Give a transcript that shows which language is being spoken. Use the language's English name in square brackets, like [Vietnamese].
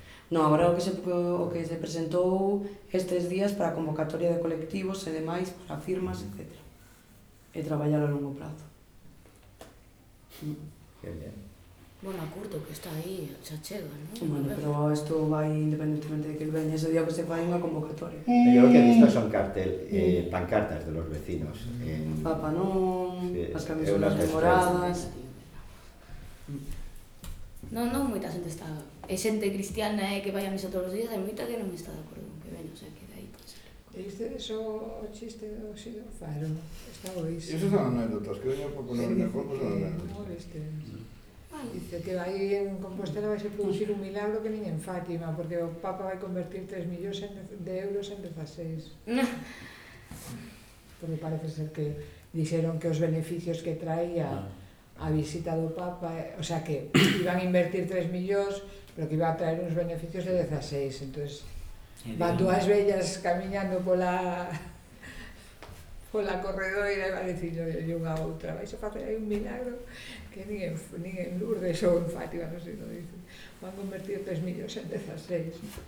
[Galician] No, agora o que se presentou estes días para convocatoria de colectivos e demais, para firmas, etc. E traballar a longo plazo. [Spanish] Que bien. [Galician] Bueno, a curto que está aí, xa chega, non? Bueno, pero isto vai independentemente de que el veña, ese día que se vai unha convocatoria. [Spanish] Yo lo que he visto son cartel, pancartas de los vecinos. [Galician] Papa non, sí, as camisolas demoradas... Non, moita xente está... É xente cristiana que vai a misa todos os días, hai moita que non está de acordo con que ven, o sea, que de aí pode ser. E iso o chiste do xido? Claro, está boísimo. Iso son anécdotas, que veña por poner de acordo con Dice que aí en Compostela vai se producir un milagro que nin en Fátima, porque o Papa vai convertir 3 millóns de euros en 16. Porque parece ser que dixeron que os beneficios que traía a visita do Papa, o sea que iban a invertir 3 millóns, pero que iba a traer uns beneficios de 16, entonces van dúas vellas camiñando pola corredora e van dicir unha outra, vais a facer aí un milagro que nin en Lourdes ou en Fátima, non sei, non dicen, van convertir 3 millóns en 16.